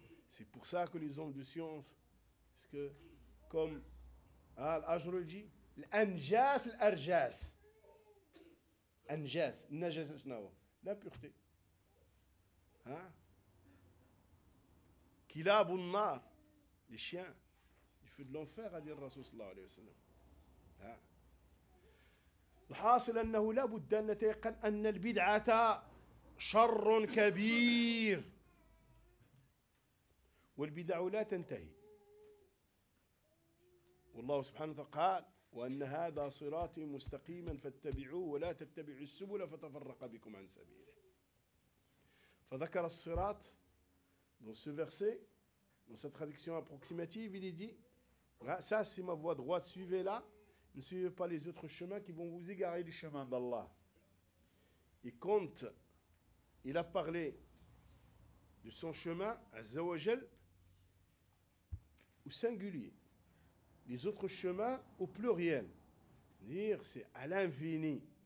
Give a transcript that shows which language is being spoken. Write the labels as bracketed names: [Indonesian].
[French] C'est pour ça que les hommes de science, parce que, comme Al-Ajroul dit, l'anjas, l'arjas. Anjas, najas, nawa. L'impureté. Hein? Kilab ou nar, les chiens, du feu de l'enfer, a dit le Rasoul sallallahu alayhi wa sallam. [Arabic] الحاصل أنه لا بد أن نتيقن أن البدعة شر كبير والبدع لا تنتهي والله سبحانه وتعالى قال وأن هذا صراطي مستقيما فاتبعوه ولا تتبعوا السبل فتفرق بكم عن سبيله فذكر الصراط [French] dans ce verset dans cette traduction approximative il dit ça c'est ma voie droite suivez là. Ne suivez pas les autres chemins qui vont vous égarer du chemin d'Allah. Et quand il a parlé de son chemin, Azza wa Jal, au singulier, les autres chemins au pluriel, dire c'est à l'infini.